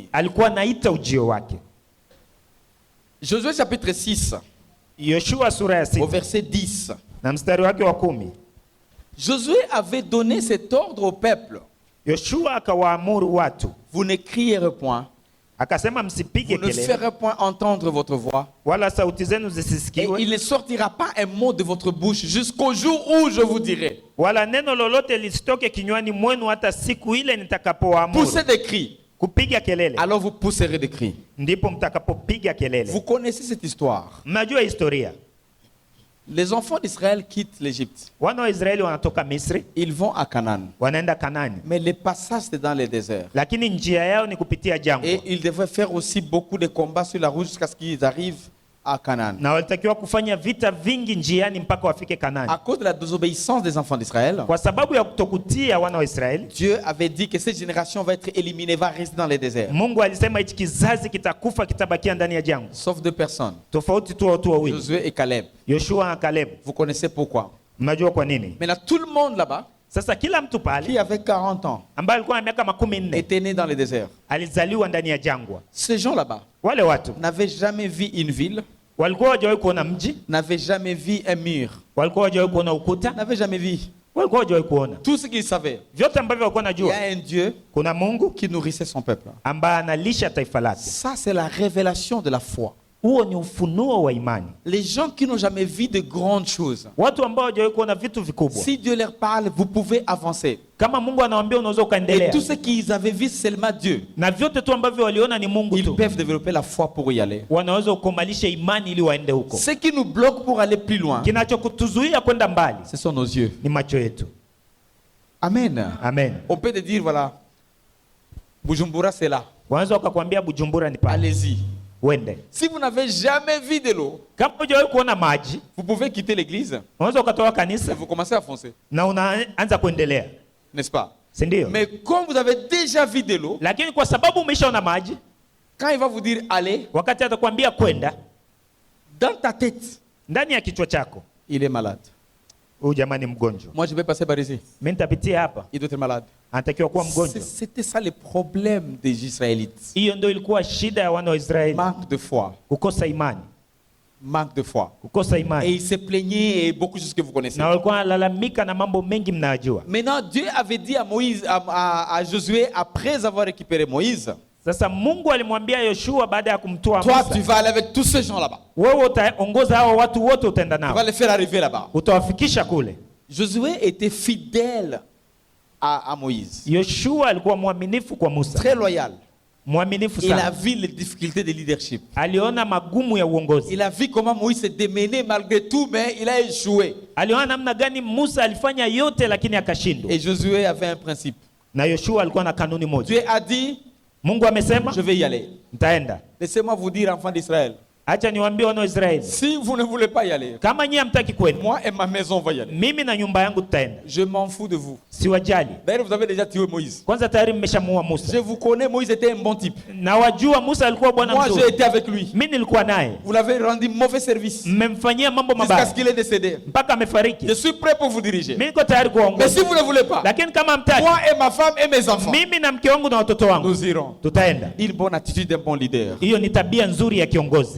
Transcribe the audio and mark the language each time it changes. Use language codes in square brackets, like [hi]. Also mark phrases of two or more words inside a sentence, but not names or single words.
[sw] Alikuwa anaita ujio wake. [fr] Josué chapitre 6, [sw] Yoshua sura ya [fr] au 6 verset 10. [sw] na mstari wake wa 10. [fr] Josué avait donné cet ordre au peuple. [sw] Yoshua akawaamuru watu, [fr] Vous ne crierez point, [sw] akasema msipige [fr] vous ne [sw] kelele [fr] ferez point entendre votre voix. [sw] wala sauti zenu [fr] Et [sw] zisisikiwe, [fr] il ne sortira pas un mot de votre bouche jusqu'au jour où je vous dirai. [sw] wala neno lolote lisitoke kinywani mwenu hata siku ile nitakapowaamuru [fr] Poussez des cris. [sw] kupiga kelele, [fr] Alors vous pousserez des cris. [sw] ndipo mtakapopiga [fr] Vous [sw] kelele. [fr] connaissez cette histoire. [sw] Mnajua historia. [fr] Les enfants d'Israël quittent l'Égypte. [sw] Wana wa Israeli wanatoka Misri, [fr] Ils vont à Canaan. [sw] wanaenda Kanaani. [fr] Mais le passage, c'est dans les déserts. [sw] Lakini njia yao ni kupitia jangwa. [fr] Et ils devraient faire aussi beaucoup de combats sur la route jusqu'à ce qu'ils arrivent à Canaan. [sw] Na walitakiwa kufanya vita vingi njiani mpaka wafike Kanaani. [fr] À cause de la désobéissance des enfants d'Israël, [sw] Kwa sababu ya kutokutia wana wa Israeli, [fr] Dieu avait dit que cette génération va être éliminée, va rester dans les déserts. [sw] Mungu alisema hichi kizazi kitakufa, kitabakia ndani ya jangwa. [fr] Sauf 2 personnes, [sw] Tofauti tu watu wawili, [fr] Josué et Caleb. [sw] Yoshua na Caleb. [fr] Vous connaissez pourquoi. [sw] Mnajua kwa nini? [fr] Maintenant, tout le monde là-bas, [sw] Sasa kila mtu pale [fr] qui avait 40 ans, [sw] ambaye alikuwa na miaka 14 [fr] était né dans les déserts. [sw] alizaliwa ndani ya jangwa. [fr] Ces gens là-bas [sw] Wale watu [fr] n'avaient jamais vu une ville, [sw] walikuwa hawajawahi kuona mji, [fr] n'avaient jamais vu un mur, [sw] walikuwa hawajawahi kuona ukuta, [fr] n'avaient jamais vu. [sw] walikuwa hawajawahi kuona. [fr] Tout ce qu'ils savaient, [sw] Vyote ambavyo walikuwa [fr] il y [sw] najua, [fr] a un Dieu [sw] kuna Mungu [fr] qui nourrissait son peuple. [sw] ambaye analisha taifa lake. [fr] Ça, c'est la révélation de la foi. [sw] Huo ni ufunuo wa imani. [fr] Les gens qui n'ont jamais vu de grandes choses, [sw] Watu ambao hawajawahi kuona vitu vikubwa, [fr] si Dieu leur parle, vous pouvez avancer. [sw] kama Mungu anawaambia unaweza [fr] Et [sw] ukaendelea, [fr] tout ce qu'ils avaient vu seulement Dieu, [sw] na vyote tu ambavyo waliona ni Mungu [fr] ils [sw] tu, [fr] peuvent développer la foi pour y aller. [sw] wanaweza kukomalisha imani ili waende huko. [fr] Ce qui nous bloque pour aller plus loin, [sw] Kinachokutuzuia kwenda mbali [fr] ce sont nos yeux. [sw] ni macho yetu. [fr] Amen. [sw] Amen. [fr] On peut te dire, voilà, Bujumbura, c'est là. [sw] Wanaweza wakakwambia Bujumbura ni pale, [fr] Allez-y. [sw] wende. [fr] Si vous n'avez jamais vu de l'eau, [sw] Kama hujawahi kuona maji, [fr] vous pouvez quitter l'église [sw] unaweza ukatoa [fr] et [sw] kanisa [fr] vous commencez à foncer. [sw] na unaanza kuendelea, [fr] N'est-ce pas? [sw] si ndio? [fr] Mais comme vous avez déjà vu de l'eau, [sw] Lakini kwa sababu umeshaona maji, [fr] quand il va vous dire allez, [sw] wakati atakwambia kwenda, [fr] dans ta tête, [sw] ndani ya kichwa chako, [fr] il est malade. [sw] huyu jamani mgonjwa, [fr] Moi, je vais passer par ici. [sw] mimi nitapitia hapa, [fr] Il doit être malade. [sw] anatakiwa kuwa mgonjwa. [fr] C'était ça le problème des Israélites. [sw] Hiyo ndio ilikuwa shida ya wana wa Israeli, [fr] Manque de foi. [sw] kukosa imani, [fr] Manque de foi. [sw] kukosa [fr] Et [sw] imani, [fr] ils se plaignaient et beaucoup de choses que vous connaissez. [sw] na walikuwa wanalalamika na mambo mengi mnayojua. [fr] Maintenant, Dieu avait dit à Moïse, à Josué, après avoir récupéré Moïse, [sw] Sasa Mungu alimwambia Yoshua baada ya kumtoa [fr] toi, tu [sw] Musa, [fr] vas aller avec tous ces gens là-bas. [sw] wewe utaongoza hao watu wote, utaenda [fr] Tu vas [sw] nao, [fr] les faire arriver là-bas. [sw] utawafikisha kule. [fr] Josué était fidèle à Moïse. [sw] Yoshua alikuwa mwaminifu kwa Musa, [fr] Très loyal. [sw] mwaminifu [fr] Il a [sw] sana. [fr] vu les difficultés de leadership. [sw] Aliona magumu ya uongozi, [fr] Il a vu comment Moïse s'est démené malgré tout, mais il a échoué. [sw] aliona namna gani Musa alifanya yote lakini akashindwa. [fr] Et Josué avait un principe. [sw] Na Yoshua alikuwa na kanuni moja. [fr] Dieu a dit, [sw] Mungu amesema [fr] je vais y aller. [sw] nitaenda. [fr] Laissez-moi vous dire, enfants d'Israël, [sw] Acha niwaambie wana wa Israeli, [fr] si vous ne voulez pas y aller, [sw] kama nyinyi hamtaki kwenda, [fr] moi et ma maison va y aller. [sw] mimi na nyumba yangu tutaenda. [fr] Je m'en fous de vous. [sw] Siwajali. [fr] D'ailleurs, vous avez déjà tué Moïse. [sw] Kwanza tayari mmeshamuua [fr] Je [sw] Musa. [fr] vous connais, Moïse était un bon type. [sw] Na wajua Musa alikuwa bwana [fr] Moi, j'ai [sw] mzuri. [fr] été avec lui. [sw] Mimi nilikuwa naye. [fr] Vous l'avez rendu mauvais service [sw] Mmemfanyia mambo [fr] jusqu'à [sw] mabaya [fr] ce qu'il est décédé. [sw] mpaka amefariki. [fr] Je suis prêt pour vous diriger. [sw] Mimi niko tayari [fr] Mais [sw] kuongoza. [fr] si vous ne voulez pas, [sw] Lakini kama hamtaki, [fr] moi et ma femme et mes enfants, [sw] mimi na mke wangu na watoto wangu [fr] nous irons. [sw] tutaenda. [fr] Une bonne attitude d'un bon leader. [sw] Hiyo ni tabia nzuri ya kiongozi.